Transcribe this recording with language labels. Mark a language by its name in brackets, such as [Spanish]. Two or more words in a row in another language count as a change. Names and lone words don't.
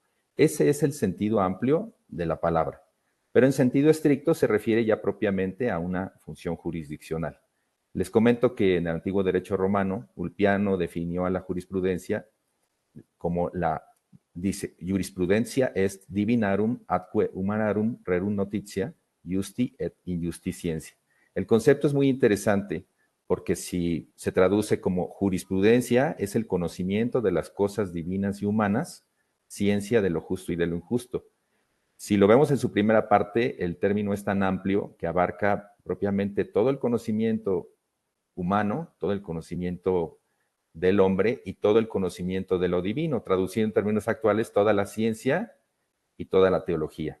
[Spanish] Ese es el sentido amplio de la palabra, pero en sentido estricto se refiere ya propiamente a una función jurisdiccional. Les comento que en el antiguo derecho romano, Ulpiano definió a la jurisprudencia como dice, [Latin] jurisprudencia est divinarum atque humanarum rerum notitia, justi et injustitiencia. [Spanish] El concepto es muy interesante porque si se traduce como jurisprudencia, es el conocimiento de las cosas divinas y humanas, ciencia de lo justo y de lo injusto. Si lo vemos en su primera parte, el término es tan amplio que abarca propiamente todo el conocimiento humano, todo el conocimiento del hombre y todo el conocimiento de lo divino, traducido en términos actuales, toda la ciencia y toda la teología.